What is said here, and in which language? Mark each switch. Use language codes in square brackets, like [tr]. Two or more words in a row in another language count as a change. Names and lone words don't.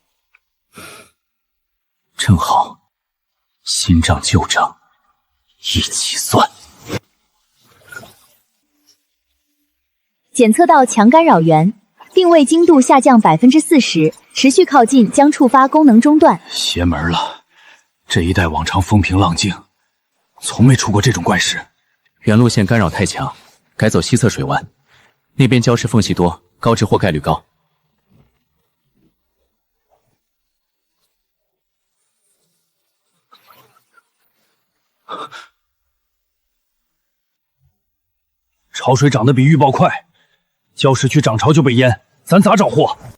[zh] 正好，新账旧账一起算。检测到强干扰源，定位精度下降40%，持续靠近将触发功能中断。邪门了！这一带往常风平浪靜，從沒出過這種怪事。原路線干擾太強，改走西側水灣，那邊礁石縫隙多，高值貨概率高。潮水漲得比預報快，礁石區漲潮就被淹，咱咋找貨？